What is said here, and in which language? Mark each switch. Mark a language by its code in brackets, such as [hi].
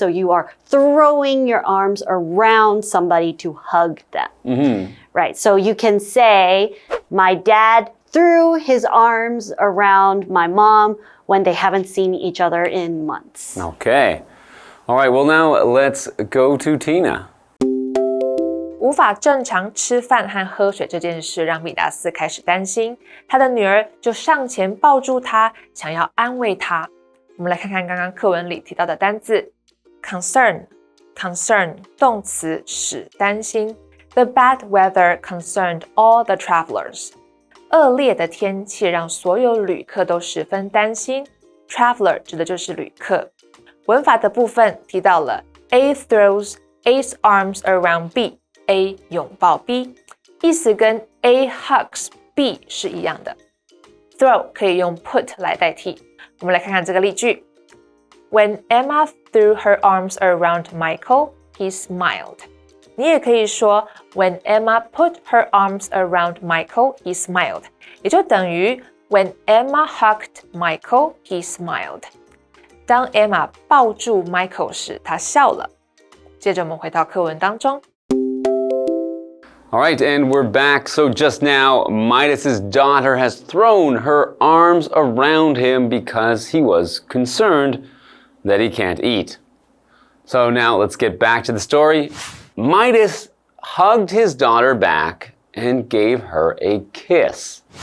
[en] So you are throwing your arms around somebody to hug them. Right. So you can say, my dad threw his arms around my mom when they haven't seen each other in months. Okay. All right, well now let's go to Tina. [zh] 无法正常吃饭和喝水这件事让米达斯开始担心，他的女儿就上前抱住他，想要安慰他。我们来看看刚刚课文里提到的单字 concern 动词使担心。 [en] The bad weather concerned all the travelers. [zh] 恶劣的天气让所有旅客都十分担心。 Traveler 指的就是旅客。文法的部分提到了 [en] A throws A's arms around B。 [zh] A 拥抱 B， 意思跟 [en] A hugs B [zh] 是一样的。 Throw 可以用 put 来代替。我们来看看这个例句。 [en] When Emma threw her arms around Michael, he smiled. [zh] 你也可以说 [en] When Emma put her arms around Michael, he smiled. [zh] 也就等于 [en] When Emma hugged Michael, he smiled. [zh] 当 Emma 抱住 Michael 时，她笑了。接着我们回到课文当中。 [en] All right, and we're back. So just now, Midas's daughter has thrown her arms around him because he was concerned that he can't eat. So now let's get back to the story. Midas hugged his daughter back and gave her a kiss.